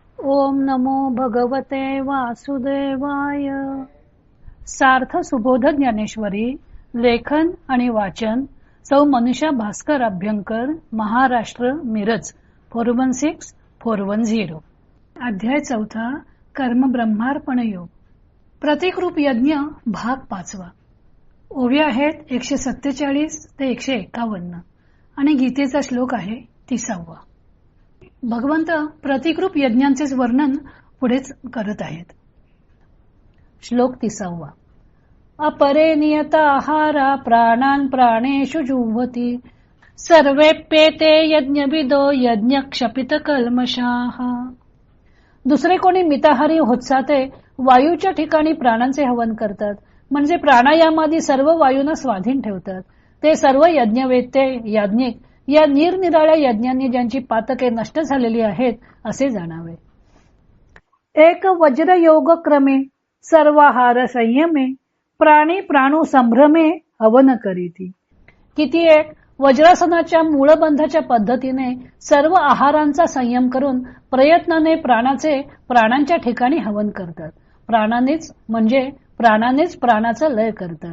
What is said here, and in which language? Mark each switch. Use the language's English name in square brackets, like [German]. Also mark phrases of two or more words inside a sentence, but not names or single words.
[Sanskrit] ओम नमो भगवते वासुदेवाय. [Marathi] सार्थ सुबोध ज्ञानेश्वरी. लेखन आणि वाचन सौ मनीषा भास्कर अभ्यंकर, महाराष्ट्र, मिरज 416410. अध्याय 4. कर्म ब्रह्मार्पण योग. प्रतिकृप यज्ञ भाग 5. ओव्या आहेत 147 ते 151 आणि गीतेचा श्लोक आहे 30. भगवंत प्रतिकृप यज्ञांचे वर्णन पुढेच करत आहेत. श्लोक 30. [Sanskrit] अपरे नियत आहारा प्राणान प्राणेषु जुह्वति सर्वेप्येते यज्ञविदो यज्ञ क्षपित कल्मषाः. [Marathi] दुसरे कोणी मिताहारी होतसाते वायूच्या ठिकाणी प्राणांचे हवन करतात, म्हणजे प्राणायामादी सर्व वायूंना स्वाधीन ठेवतात. ते सर्व यज्ञवेत्ते याज्ञिक या निरनिराळ्या यज्ञांनी ज्यांची पातके नष्ट झालेली आहेत असे जाणावे. एक वज्र योग क्रमे सर्वाहार संयमे प्राणी प्राणू संभ्रमे हवन करीती. किती एक वज्रासनाच्या मूळबंधाच्या पद्धतीने सर्व आहारांचा संयम करून प्रयत्नाने प्राणांच्या ठिकाणी हवन करतात. प्राणानेच प्राणाचा लय करतात.